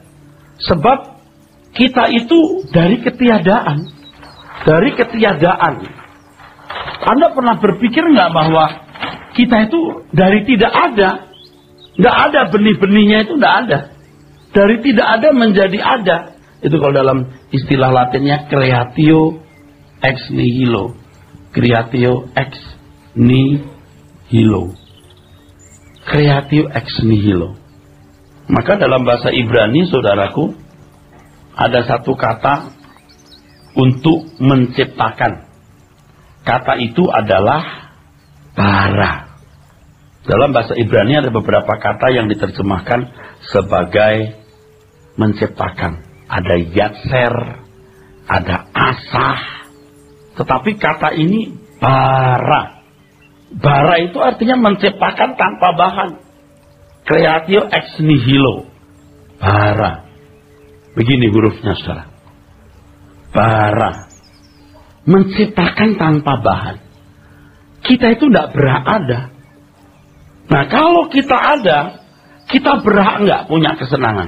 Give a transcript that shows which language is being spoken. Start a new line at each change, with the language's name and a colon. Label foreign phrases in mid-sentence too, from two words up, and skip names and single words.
Indonesian: Sebab kita itu dari ketiadaan. Dari ketiadaan. Anda pernah berpikir enggak bahwa kita itu dari tidak ada? Enggak ada, benih-benihnya itu enggak ada. Dari tidak ada menjadi ada. Itu kalau dalam istilah Latinnya
Latin: creatio ex nihilo. Creatio ex nihilo. Creatio ex nihilo.
Indonesian: Maka dalam bahasa Ibrani, saudaraku, ada satu kata untuk menciptakan. Kata itu adalah bara. Dalam bahasa Ibrani ada beberapa kata yang diterjemahkan sebagai menciptakan. Ada yatser, ada asah. Tetapi kata ini bara. Bara itu artinya menciptakan tanpa bahan.
Latin: Creatio ex nihilo.
Indonesian: Bara. Begini hurufnya, saudara. Bara. Menciptakan tanpa bahan. Kita itu tidak berhak ada. Nah, kalau kita ada, kita berhak nggak punya kesenangan?